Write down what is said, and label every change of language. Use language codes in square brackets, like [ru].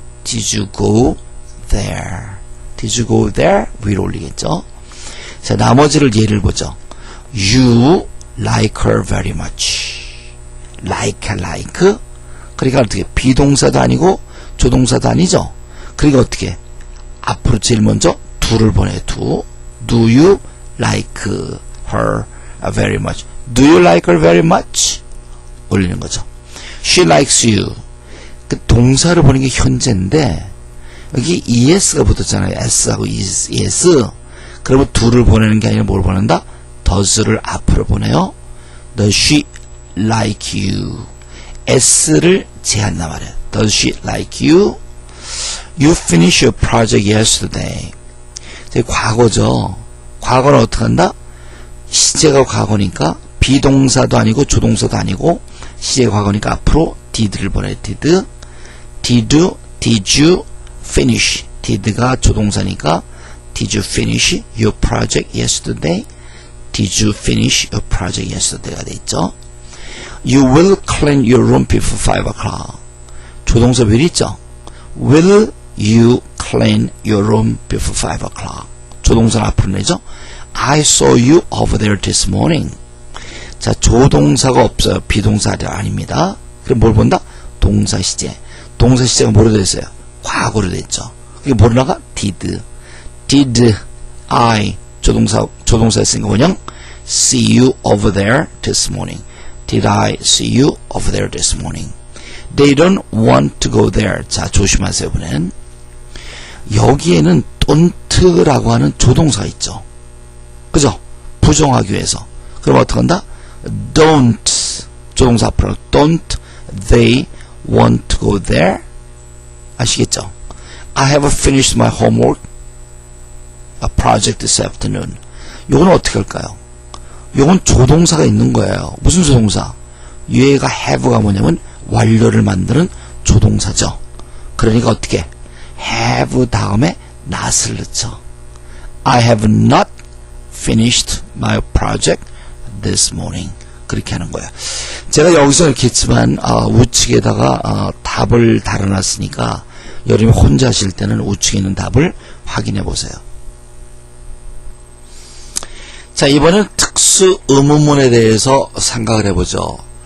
[en] Did you go there? Did you go there? [ko] 위로 올리겠죠. 자, 나머지를 예를 보죠. [en] You like her very much. like. [ko] 그러니까 어떻게 비동사도 아니고 조동사도 아니죠. 그러니까 어떻게 앞으로 제일 먼저 do를 보내 do. [en] Do you like her very much? Do you like her very much? [ko] 올리는 거죠. [en] She likes you. [ko] 그 동사를 보는 게 현재인데 여기 es가 붙었잖아요. s하고 es. 그러면 do를 보내는 게 아니라 뭘 보낸다? does를 앞으로 보내요. [en] Does she like you? [ko] s를 제한나 말이에요. [en] Does she like you? You finished your project yesterday. [ko] 과거죠. 과거는 어떻게 한다? 시제가 과거니까 비동사도 아니고 조동사도 아니고 시제가 과거니까 앞으로 did를 보내 did. [en] Did you finish? [ko] did가 조동사니까 [en] Did you finish your project yesterday? Did you finish your project yesterday [ko] 가 돼 있죠. [en] You will clean your room before 5 o'clock. [ko] 조동사 will 있죠. [en] Will you clean your room before 5 o'clock? [ko] 조동사를 앞으로 내죠. [en] I saw you over there this morning. [ko] 자, 조동사가 없어요. 비동사가 아닙니다. 그럼 뭘 본다? 동사 시제. 동사 시제가 뭐로 되어 있어요? 과거로 되어 있죠. 이게 뭐로 나가? [en] Did I [ko] 조동사 했으니까 원형 [en] see you over there this morning. Did I see you over there this morning? They don't want to go there. [ko] 자, 조심하세요, 이번엔. 여기에는 don't라고 하는 조동사가 있죠. 그죠? 부정하기 위해서. 그럼 어떻게 한다? [en] Don't [ko] 조동사 앞으로 [en] don't they want to go there? [ko] 아시겠죠? [en] I have finished my homework a project this afternoon. [ko] 요건 어떻게 할까요? 요건 조동사가 있는 거예요. 무슨 조동사? 얘가 have가 뭐냐면 완료를 만드는 조동사죠. 그러니까 어떻게? have 다음에 not을 넣죠. [en] I have not finished my project this morning. [ko] 그렇게 하는 거예요. 제가 여기서 이렇게 했지만 우측에다가 답을 달아놨으니까 여러분이 혼자 하실 때는 우측에 있는 답을 확인해 보세요. 자, 이번엔 특수 의문문에 대해서 생각을 해보죠.